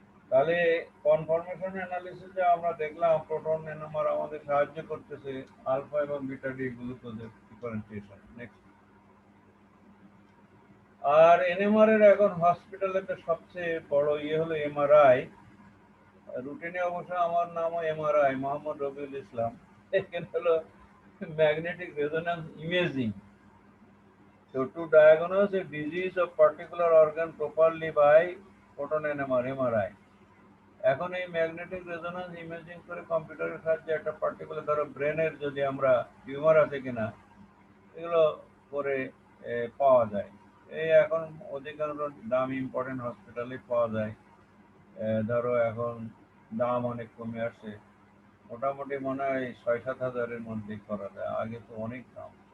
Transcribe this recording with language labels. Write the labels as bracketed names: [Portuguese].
[Bangla] তাহলে কনফরমেশন অ্যানালিসিসে আমরা দেখলাম প্রোটন এনএমআর আমাদের সাহায্য করতেছে আলফা এবং বিটা ডি গ্লুকোজের ডিফারেন্সিয়েশন। নেক্সট। আর এনএমআর এর এখন হসপিটালেতে সবচেয়ে বড় ইয়ে হলো এমআরআই। রুটিনে অবশ্য আমার নামও এমআরআই, মোহাম্মদ রবিউল ইসলাম। এখানে হলো [English] Magnetic resonance imaging, so to diagnose a disease of particular organ properly by proton NMR MRI। [Bangla] এখন এই ম্যাগনেটিক রেজোন্যান্স ইমেজিং করে কম্পিউটারের সাহায্যে একটা পার্টিকুলার, ধরো ব্রেনের যদি আমরা টিউমার আছে কিনা এগুলো করে পাওয়া যায়। এই এখন অধিকাংশ দামি ইম্পর্টেন্ট হসপিটালে পাওয়া যায়। ধরো এখন দাম অনেক কমে আসছে, মোটামুটি মনে হয় 6-7 হাজারের মধ্যেই করা যায়, আগে তো অনেক দাম।